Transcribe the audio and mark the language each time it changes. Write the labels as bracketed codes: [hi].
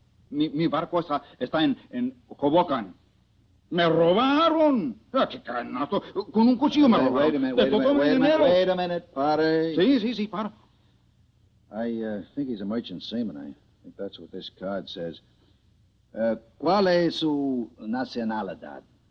[es] Mi barco está en Hoboken. Me robaron. ¡Qué canasto! Con un cuchillo me robaron. [en] Wait a minute, [es] pare. Sí, para. [en] I think he's a merchant seaman. I think that's what this card says. [es] ¿Cuál es su nacionalidad?